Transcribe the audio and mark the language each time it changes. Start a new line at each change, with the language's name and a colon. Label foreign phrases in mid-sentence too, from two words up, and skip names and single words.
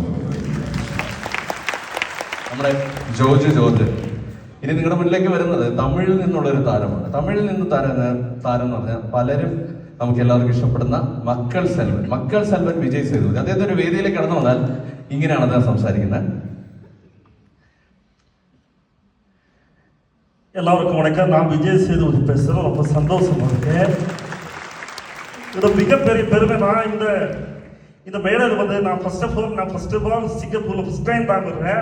Malayalam: നമ്മുടെ ജോർജ് ഇനി നിങ്ങളുടെ മുന്നിലേക്ക് വരുന്നത് തമിഴിൽ നിന്നുള്ള ഒരു താരമാണ്. തമിഴിൽ നിന്ന് താരം എന്ന് പറഞ്ഞാൽ പലരും നമുക്ക് എല്ലാവർക്കും ഇഷ്ടപ്പെടുന്ന മക്കൾ സെൽവൻ വിജയ് സേതുപതി. അദ്ദേഹത്തെ ഒരു വേദിയിലേക്ക് കടന്നു വന്നാൽ ഇങ്ങനെയാണ് അദ്ദേഹം സംസാരിക്കുന്നത്.
Tamil: எல்லாருக்கும் வணக்கம். நான் விஜய் சேதுபதி பேசுகிறேன். ரொம்ப சந்தோஷமா இருக்கேன். இது மிகப்பெரிய பெருமை. நான் இந்த மேடையில் வந்து நான்
English: first of all
Tamil: சிங்கப்பூர்ல
English: first time
Tamil: பார்க்குறேன்.